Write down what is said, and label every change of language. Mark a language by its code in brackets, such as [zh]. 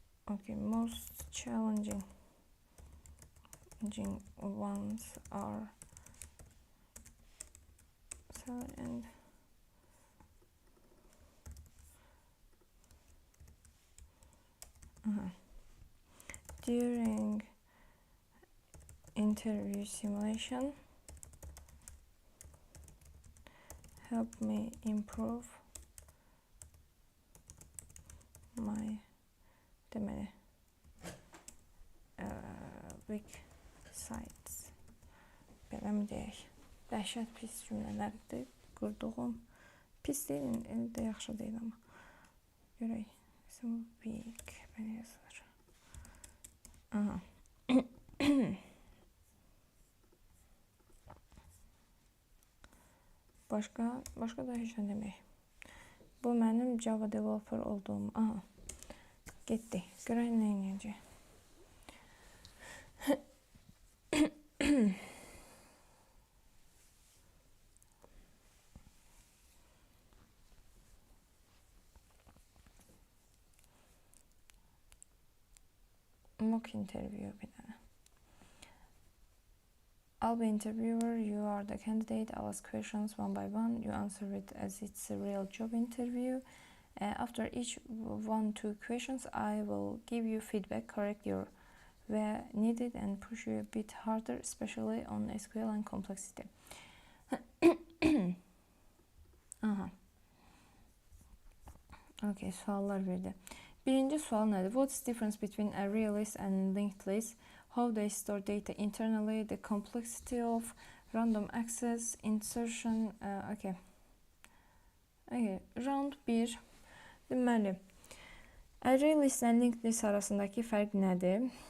[en] Okay, most challenging ones are and during interview simulation, help me improve my [az] deməli [en] weak sites [az] belə mi deyək? Dəhşət pis cümlələrdir qurduğum. Pis deyil, elə də yaxşı deyil amma. Görək. Weak belə yazılır. Aha. Başqa da heç nə demək. Bu mənim Java developer olduğum. Aha. Getdi. Görək nə edəcək. [en] Mock interview [az] bir dənə. [en] I'll be interviewer, you are the candidate, I'll ask questions one by one, you answer it as it's a real job interview. After each 1-2 questions, I will give you feedback, correct your where needed and push you a bit harder, especially on SQL and complexity. Aha. Okay, [az] suallar verdi. Birinci sual nədir? [en] What's the difference between ArrayList and LinkedList? How they store data internally, the complexity of random access, insertion, okay. Round 1. [az] Deməli, ArrayList və LinkedList arasındakı fərq nədir?